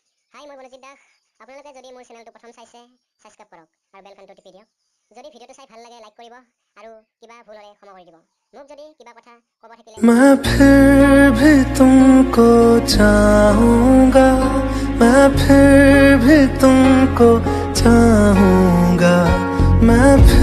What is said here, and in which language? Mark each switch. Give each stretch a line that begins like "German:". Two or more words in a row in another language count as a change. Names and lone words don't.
Assamese: হাই মই মনোজিত দাস আপোনালোকে যদি মোৰ চেনেলটো প্ৰথম চাইছে সাবস্ক্ৰাইব কৰক আৰু
English: bell iconটো
Assamese: টিপি দিয়ক যদি ভিডিঅ'টো চাই ভাল লাগে লাইক কৰিব আৰু কিবা ভুল হ'লে ক্ষমা কৰি দিব মোক যদি কিবা কথা ক'ব থাকিলে
Hindi: मैं फिर भी तुमको चाहूंगा मैं फिर भी तुमको चाहूंगा मैं फिर